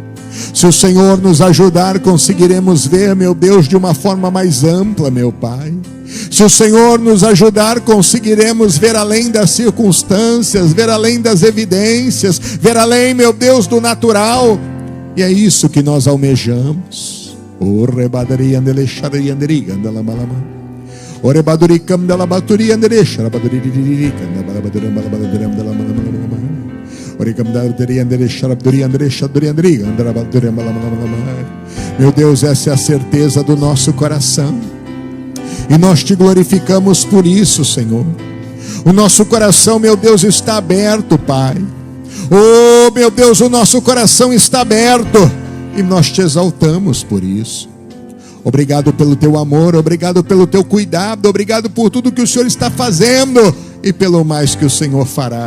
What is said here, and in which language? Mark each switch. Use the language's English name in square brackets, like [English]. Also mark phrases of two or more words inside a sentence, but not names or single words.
[Portuguese] Se o Senhor nos ajudar, conseguiremos ver, meu Deus, de uma forma mais ampla, meu Pai. Se o Senhor nos ajudar, conseguiremos ver além das circunstâncias, ver além das evidências, ver além, meu Deus, do natural. E é isso que nós almejamos. O rebadari andele xari anderi andala malama. O rebaduri cam dela baturi andere xarabaduri diri cam dela baturi andala malama. O recamdari andere xarabaduri andre xaduri andri andala baturi malama. Meu Deus, essa é a certeza do nosso coração. E nós te glorificamos por isso, Senhor. O nosso coração, meu Deus, está aberto, Pai. Oh, meu Deus, o nosso coração está aberto. E nós te exaltamos por isso. Obrigado pelo teu amor, obrigado pelo teu cuidado, obrigado por tudo que o Senhor está fazendo e pelo mais que o Senhor fará.